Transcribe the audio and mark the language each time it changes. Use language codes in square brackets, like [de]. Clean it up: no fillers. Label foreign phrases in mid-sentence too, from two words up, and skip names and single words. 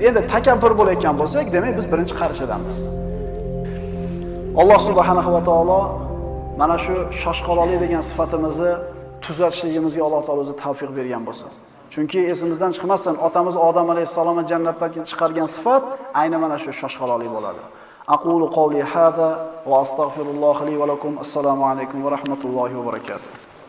[uz] Endi takabbur bo'layotgan bo'lsak, demak biz birinchi qarichidamiz. Alloh [ar] سبحانه وتعالى [uz] mana shu shoshqaloqlik degan sifatimizni tuzatishligimizga Alloh taolo o'zi tavfiq bergan bo'lsin. Chunki esimizdan chiqmasin, otamiz Odam alayhissalomni jannatdan chiqargan sifat aynan mana shu shoshqaloqlik bo'ladi. [ar] أقول قولي هذا وأستغفر الله لي ولكم. السلام عليكم ورحمة الله وبركاته.